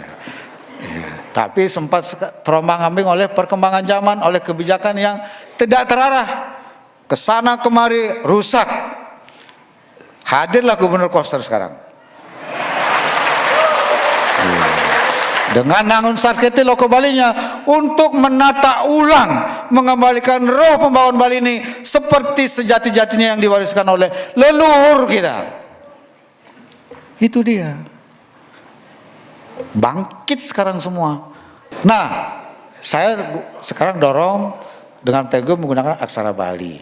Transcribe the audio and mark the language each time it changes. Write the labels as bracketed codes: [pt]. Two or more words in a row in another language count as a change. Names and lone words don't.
[id] Tapi sempat terombang-ambing oleh perkembangan zaman, oleh kebijakan yang tidak terarah, kesana kemari rusak. Hadirlah Gubernur Koster sekarang dengan nangun sarketi loko Balinya untuk menata ulang, mengembalikan roh pembawaan Bali ini seperti sejati-jatinya yang diwariskan oleh leluhur kita. Itu dia. Bangkit sekarang semua. Nah, saya sekarang dorong dengan pergub menggunakan aksara Bali.